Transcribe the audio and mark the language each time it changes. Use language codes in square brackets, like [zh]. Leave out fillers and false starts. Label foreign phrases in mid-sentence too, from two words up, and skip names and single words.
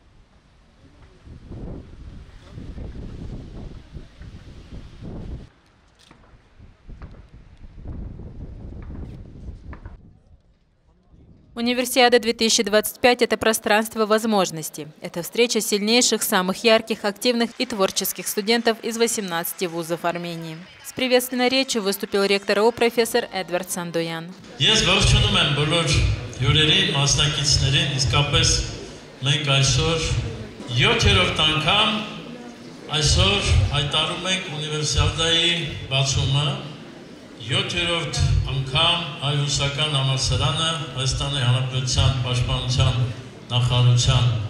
[ru] Универсиада 2025 – это пространство возможностей. Это встреча сильнейших, самых ярких, активных и творческих студентов из 18 вузов Армении. С приветственной речью выступил ректор РАУ профессор Эдвард Сандоян. [hy] Յոթերորդ անգամ հայ-ռուսական համալսարանը Հայաստանի Հանրապետության պաշտպանության նախարարության